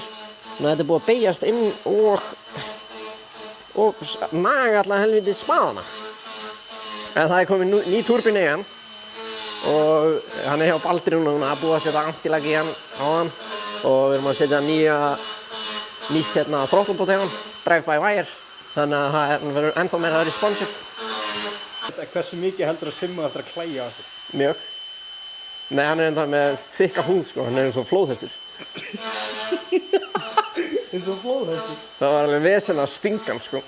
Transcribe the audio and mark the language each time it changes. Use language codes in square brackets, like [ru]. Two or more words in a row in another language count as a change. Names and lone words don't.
[is] Þannig að þetta er búið að beygjast inn og naga alltaf helvítið spaðana. En það er komið ný turbína í hann og hann er hjá Baldri núna, búið að setja antilag í hann á hann og við erum að setja nýtt hérna throttlebot í hann, [en] drive by wire, [is] þannig að það verður ennþá meira responsive. Hversu mikið heldur að Simma eftir að klæja á þetta? Mjög. Nei, hann er ennþá með þykka húð sko, hann er eins og flóðhestur. Eins og flóðhesti. Það var alveg vesen að stinga hann, sko.